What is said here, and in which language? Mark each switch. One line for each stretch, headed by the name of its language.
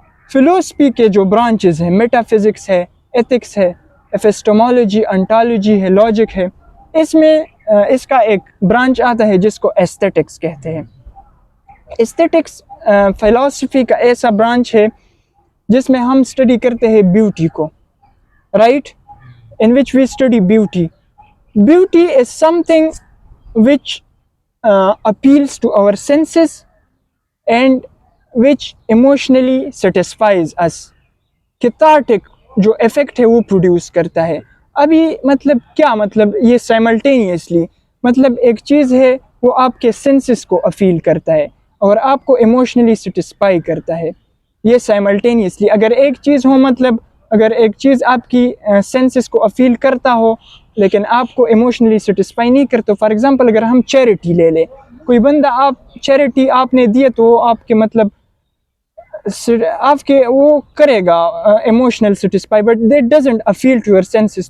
Hindi: Philosophy के जो branches हैं, मेटाफिज़िक्स है, एथिक्स है, एपिस्टेमोलॉजी, ऑन्टोलॉजी है, लॉजिक है। इसमें इसका एक ब्रांच आता है जिसको एस्थेटिक्स कहते हैं। एस्थेटिक्स फ़िलासफ़ी का ऐसा ब्रांच है जिसमें हम स्टडी करते हैं ब्यूटी को, right?
English: In which we study beauty. Beauty is something which appeals to our senses and which emotionally satisfies us।
Hindi: Cathartic जो इफ़ेक्ट है वो प्रोड्यूस करता है। अभी मतलब क्या मतलब ये साइमल्टेनियसली मतलब एक चीज़ है वो आपके सेंसेस को अपील करता है और आपको इमोशनली सेटिस्फाई करता है, ये साइमल्टेनियसली। अगर एक चीज़ हो मतलब अगर एक चीज़ आपकी सेंसेस को अपील करता हो लेकिन आपको इमोशनली सेटिस्फाई नहीं करते, फॉर एग्जांपल अगर हम चैरिटी ले लें, कोई बंदा आप चैरिटी आपने दिए तो आपके मतलब आपके वो करेगा emotional satisfy,
English: But that doesn't appeal to your senses.